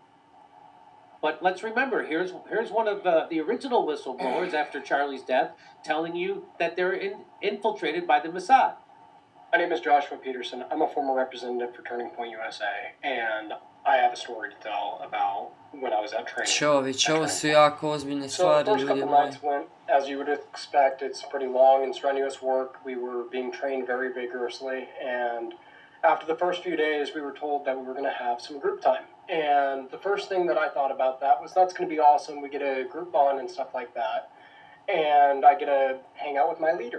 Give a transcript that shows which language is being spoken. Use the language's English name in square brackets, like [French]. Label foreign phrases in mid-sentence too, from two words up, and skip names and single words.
[English] But let's remember, here's one of the original whistleblowers after Charlie's death telling you that they're infiltrated by the Mossad. My name is Joshua Peterson. I'm a former representative for Turning Point USA, and I have a story to tell about when I was at training. [Serbian] Čović, ovo su jako ozbiljne [English] So the [Serbian] stvari, [English] first [Serbian] ljudi [English] couple [Serbian] moji. [English] nights went, as you would expect, it's pretty long and strenuous work. We were being trained very vigorously, and after the first few days, we were told that we were going to have some group time. And the first thing that I thought about that was that's going to be awesome. We get a group bond and stuff like that. And I get to hang out with my leader.